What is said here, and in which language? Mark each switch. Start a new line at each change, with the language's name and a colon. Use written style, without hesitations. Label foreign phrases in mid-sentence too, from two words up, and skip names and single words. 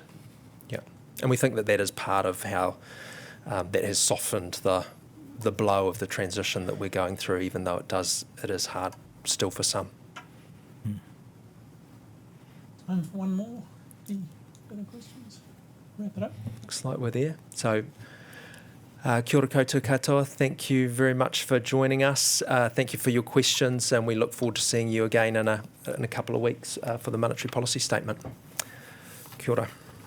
English: Yeah, and we think that is part of how that has softened the blow of the transition that we're going through, even though it is hard still for some. Time for one more. Any further questions? Wrap it up. Looks like we're there. So,
Māori: kia ora koutou katoa.
English: Thank you very much for joining us. Thank you for your questions, and we look forward to seeing you again in a couple of weeks for the monetary policy statement.
Māori: Kia ora.